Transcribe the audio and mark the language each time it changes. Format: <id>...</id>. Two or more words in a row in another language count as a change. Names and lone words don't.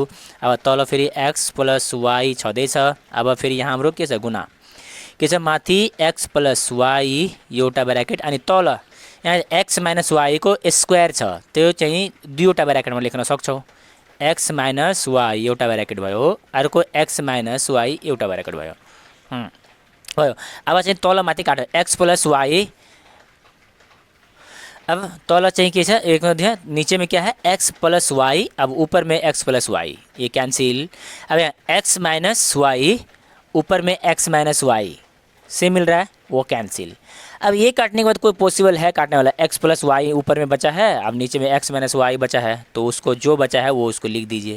<ne>अब तल फेरि</ne> <en>x plus y</en> <ne>छँदैछ। अब फेरि यहाँ हाम्रो के छ गुना के छ माथि एक्स प्लस वाई एउटा ब्र्याकेट अनि तल यहाँ</ne> <en>x minus y</en> <ne>को स्क्वायर छ, त्यो चाहिँ दुईवटा ब्र्याकेटमा लेख्न सक्छौ।</ne> <en>x minus y</en> <ne>एउटा ब्र्याकेट भयो, अर्को</ne> <en>x minus y</en> <ne>एउटा ब्र्याकेट भयो भयो। अब चाहिँ तल माथि काट</ne> <en>x plus y.</en> <ne>अब तल चाहिँ के छ</ne> <hi>एक नीचे में क्या है</hi> <en>x plus y,</en> <hi>अब ऊपर में</hi> <en>x plus y</en> <hi>ये कैंसिल। अब यहाँ</hi> <en>x minus y</en> <hi>ऊपर में</hi> <en>x minus y</en> <hi>से मिल रहा है वो कैंसिल। अब ये काटने के बाद कोई पॉसिबल है काटने वाला?</hi> <en>x plus y</en> <hi>ऊपर में बचा है, अब नीचे में</hi> <en>x minus y</en> <hi>बचा है, तो उसको जो बचा है वो उसको लिख दीजिए।</hi>